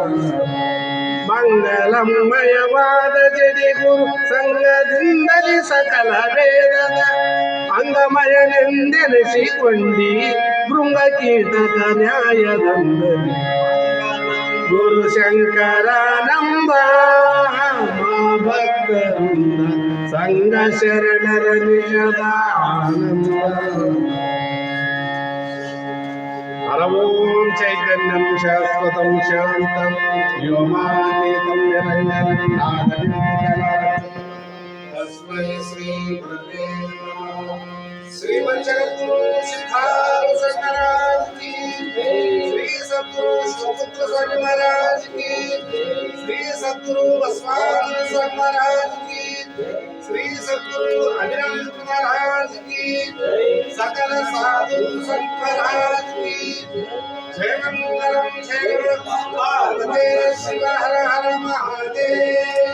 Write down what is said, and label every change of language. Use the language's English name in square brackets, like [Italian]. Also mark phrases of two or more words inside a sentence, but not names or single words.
[Kannada] ಮಂಗಲಮಯವಾದ ಜಡಿ ಗುರು ಸಂಘದಿಂದಲೇ ಸಕಲ ವೇದದ ಅಂಗಮಯನೆಂದೆನಿಸಿಕೊಂಡಿ ಭೃಂಗ ಕೀಟಕ ನ್ಯಾಯದಂದದಿ. ಗುರು ಶಂಕರಾನಂದ ಭಕ್ತವೃಂದ ಸಂಘ ಶರಣರ ನಿಜದ ಆನಂದ. [Sanskrit] हर ओम चैतन्यं शाश्वतं शान्तं व्योमातीतं निरञ्जनं नादबिन्दुकलावतं तस्मै श्री गुरवे नमः। [Hindi] श्रीमज्जगद्गुरु सिद्धार्थ स्वामी महाराज की जय। श्री सद्गुरु शिवपुत्र स्वामी महाराज की जय। श्री सद्गुरु बसवानंद स्वामी महाराज की जय। श्री सद्गुरु अनिरुद्ध महाराज की जय। सकल साधु संत महाराज की जय। जय मंगलम जय पार्वती शिव हर हर महादेव।